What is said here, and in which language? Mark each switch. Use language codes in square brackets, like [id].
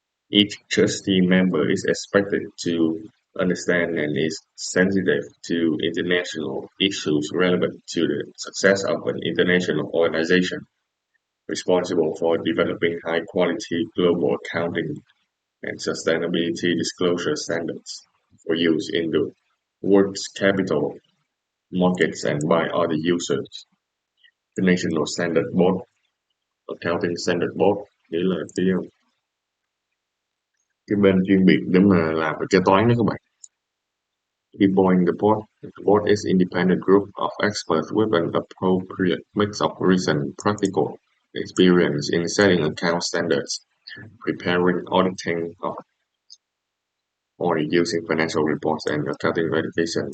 [en] Each trustee member is expected to understand and is sensitive to international issues relevant to the success of an international organization, responsible for developing high-quality global accounting and sustainability disclosure standards for use in the world's capital markets and by other users. [vi] The National Standard Board, Accounting Standard Board, nghĩa là cái bên chuyên biệt để mà làm về kế toán đó các bạn. [en] People in the board is independent group of experts with an appropriate mix of recent practical experience in setting account standards, preparing auditing or using financial reports and accounting verification.